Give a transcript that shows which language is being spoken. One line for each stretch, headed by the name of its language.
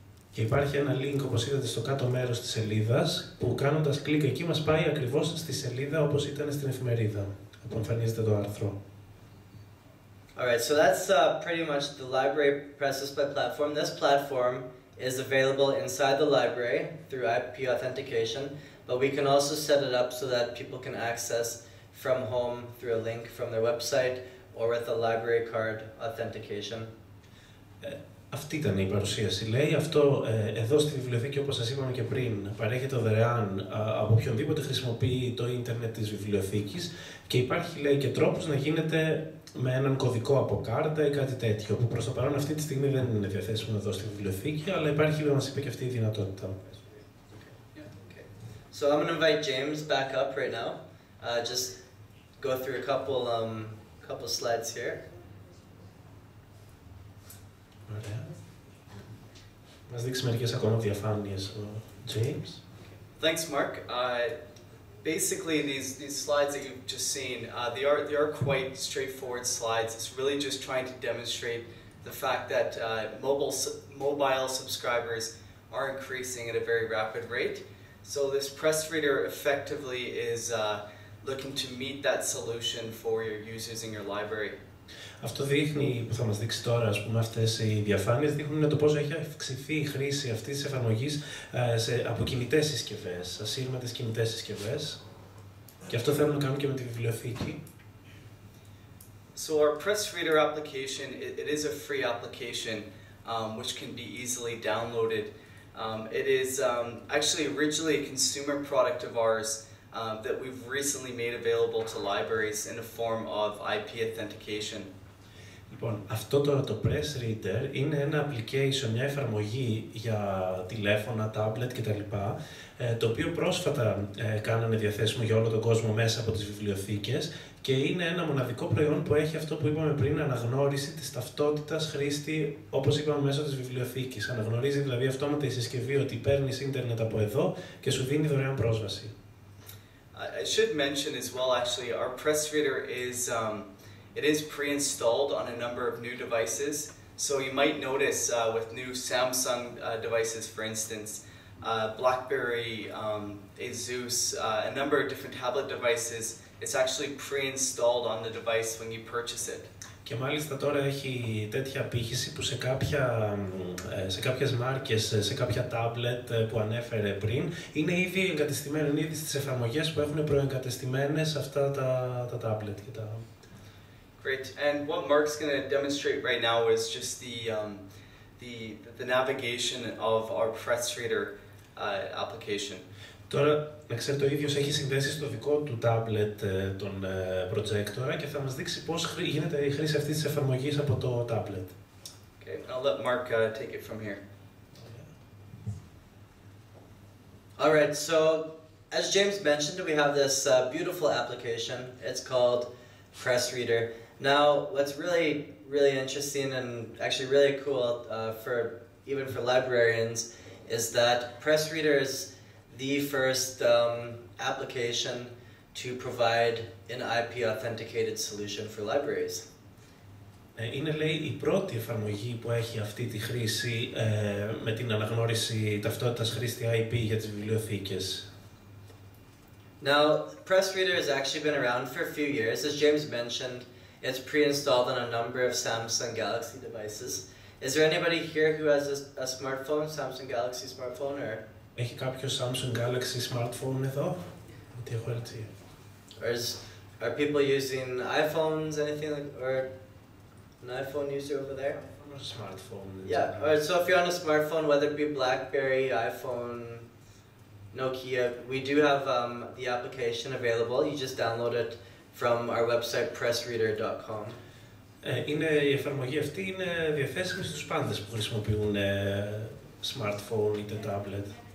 Greek: Και υπάρχει ένα link, όπως είδατε, στο κάτω μέρος της σελίδας, που κάνοντας κλικ εκεί μας πάει ακριβώς στη σελίδα όπως ήταν στην εφημερίδα, όπου εμφανίζεται το άρθρο.
English: Alright, so that's pretty much the library PressDisplay platform. This platform is available inside the library through IP authentication, but we can also set it up so that people can access from home through a link from their website or with a library card authentication.
Greek: Αυτή ήταν η παρουσίαση, λέει. Αυτό εδώ στη βιβλιοθήκη, όπως σας είπαμε και πριν, παρέχεται δωρεάν από οποιονδήποτε χρησιμοποιεί το ίντερνετ της βιβλιοθήκης και υπάρχει, λέει, και τρόπος να γίνεται με έναν κωδικό από κάρτα ή κάτι τέτοιο, που προς το παρόν αυτή τη στιγμή δεν είναι διαθέσιμο εδώ στη βιβλιοθήκη, αλλά υπάρχει, μας είπε, και αυτή η δυνατότητα.
English: So I'm going to invite James back up right now. Just go through a couple slides here.
Greek: Ωραία. Μας δείξει μερικές ακόμα διαφάνειες ο James.
English: Thanks, Mark. Basically, these slides that you've just seen, they are quite straightforward slides. It's really just trying to demonstrate the fact that mobile subscribers are increasing at a very rapid rate. So this press reader effectively is looking to meet that solution for your users in your library.
Greek: Αυτό δείχνει, που θα μας δείξει τώρα, ας πούμε, αυτές οι διαφάνειες δείχνουν το πόσο έχει αυξηθεί η χρήση αυτής της εφαρμογής από κινητές συσκευές, ασύρματες κινητές συσκευές. Και αυτό θέλουν να κάνουν και με τη βιβλιοθήκη.
English: So our press reader application, it is a free application which can be easily downloaded. It is actually originally a consumer product of ours that we've recently made available to libraries in a form of IP authentication.
Greek: Λοιπόν, αυτό τώρα το Press Reader είναι ένα application, μια εφαρμογή για τηλέφωνα, tablet κτλ. Το οποίο πρόσφατα κάνανε διαθέσιμο για όλο τον κόσμο μέσα από τις βιβλιοθήκες και είναι ένα μοναδικό προϊόν που έχει αυτό που είπαμε πριν, αναγνώριση της ταυτότητας χρήστη, όπως είπαμε, μέσω της βιβλιοθήκης. Αναγνωρίζει δηλαδή αυτόματα η συσκευή ότι παίρνεις ίντερνετ από εδώ και σου δίνει δωρεάν πρόσβαση.
English: I should mention as well, actually, our press reader it is pre-installed on a number of new devices. So you might notice with new Samsung devices, for instance, BlackBerry, Asus, a number of different tablet devices, it's actually pre-installed on the device when you purchase it.
Greek: Και μάλιστα τώρα έχει τέτοια απήχηση που σε κάποιες μάρκες, σε κάποια τάμπλετ που ανέφερε πριν, είναι ήδη εγκατεστημένο, είναι ήδη στις εφαρμογές που έχουν προεγκατεστημένες αυτά τα τάμπλετ.
English: Great. And what Mark's going to demonstrate right now is just the navigation of our PressReader application.
Greek: Τώρα, να ξέρετε, ο ίδιος έχει συνδέσει στο δικό του τάμπλετ τον projector και θα μας δείξει πώς γίνεται η χρήση αυτής της εφαρμογής από το τάμπλετ.
English: Okay, I'll let Mark take it from here. All right, so as James mentioned, we have this beautiful application. It's called PressReader. Now, what's really interesting and actually really cool even for librarians is that PressReader is the first application to provide an IP authenticated solution for libraries.
Greek: Είναι, λέει, η πρώτη εφαρμογή που έχει αυτή τη χρήση με την αναγνώριση ταυτότητας χρήστη IP για τις βιβλιοθήκες.
English: Now, PressReader has actually been around for a few years. As James mentioned, it's pre-installed on a number of Samsung Galaxy devices. Is there anybody here who has a smartphone, Samsung Galaxy smartphone, or?
Greek: Έχει κάποιο Samsung Galaxy smartphone εδώ? Τι έχω έτσι.
English: Are people using iPhones, anything like, or an iPhone user over there? I'm a smartphone. Yeah, alright, so if you're on a smartphone, whether it be BlackBerry, iPhone, Nokia, we do have the application available. You just download it from our website, pressreader.com.
Greek: Η εφαρμογή αυτή είναι διαθέσιμη στους πάντες που χρησιμοποιούν smartphone είτε tablet.